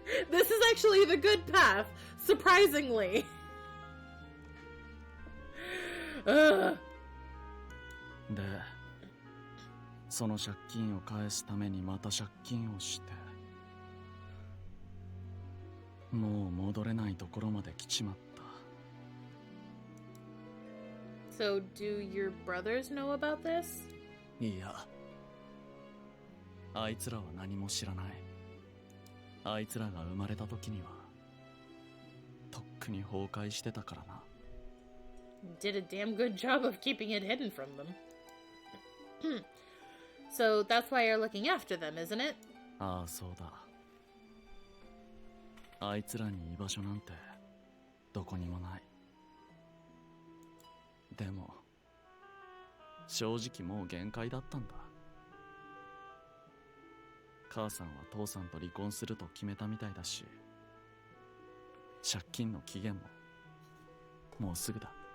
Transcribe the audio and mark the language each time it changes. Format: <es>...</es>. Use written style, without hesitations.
<en>This is actually the good path, surprisingly. Ugh.</en> <ja>で、その借金を返すためにまた借金をして、もう戻れないところまで来ちまった。</ja> <en>So, do your brothers know about this?</en> <ja>いや、あいつらは何も知らない。あいつらが生まれた時にはとっくに崩壊してたからな。</ja> <en>Did a damn good job of keeping it hidden from them. So that's why you're looking after them, isn't it?</en> <ja>ああ、そうだ。あいつらに居場所なんてどこにもない。でも正直もう限界だったんだ。母さんは父さんと離婚すると決めたみたいだし、借金の期限ももうすぐだ。</ja>